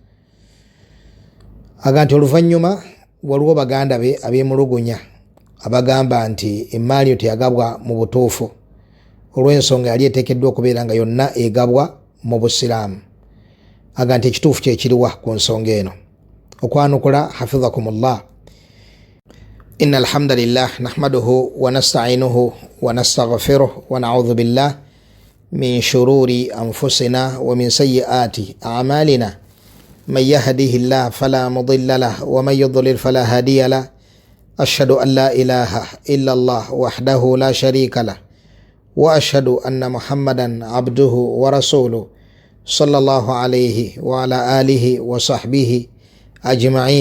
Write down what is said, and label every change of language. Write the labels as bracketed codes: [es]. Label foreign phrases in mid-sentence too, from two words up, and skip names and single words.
[lg] Aga nti oluvannyuma waliwo baganda be abeemulugunya abagamba nti emmaali yo teyagabwa mu butuufu olw'ensonga yali eteekeddwa okubeera nga yonna egabwa mu busiraamu. Aga nti ekituufu kyekiriwa ku nsonga eno. Okwanukula hafidhakumullah. [ar] إن الحمد لله نحمده ونستعينه ونستغفره ونعوذ بالله من شرور أنفسنا ومن سيئات أعمالنا. من يهده الله فلا مضل له ومن يضلل فلا هادي له أشهد أن لا إله إلا الله وحده لا شريك له وأشهد أن محمدا عبده ورسوله صلى الله عليه وعلى آله وصحبه أجمعين.